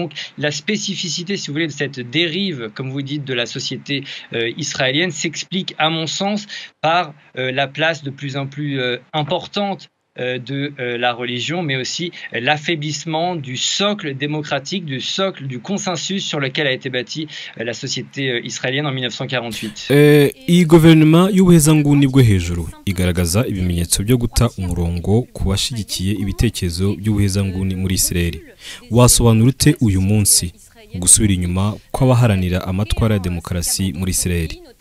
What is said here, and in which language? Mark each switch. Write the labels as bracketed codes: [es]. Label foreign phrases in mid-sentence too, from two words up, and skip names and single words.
[fr] Donc la spécificité, si vous voulez, de cette dérive, comme vous dites, de la société israélienne s'explique, à mon sens, par la place de plus en plus importante de la religion, mais aussi l'affaiblissement du socle démocratique, du socle du consensus sur lequel a été bâtie la société israélienne en 1948. [rw] Iyi guverinoma y'ubuhezanguni bwo hejuru igaragaza ibimenyetso byo guta umurongo ku bashigikiye ibitekerezo by'ubuhezanguni muri Israeli. Wasobanura ute uyu munsi gusubira inyuma kw'abaharanira amatwara ya demokarasi muri Israeli?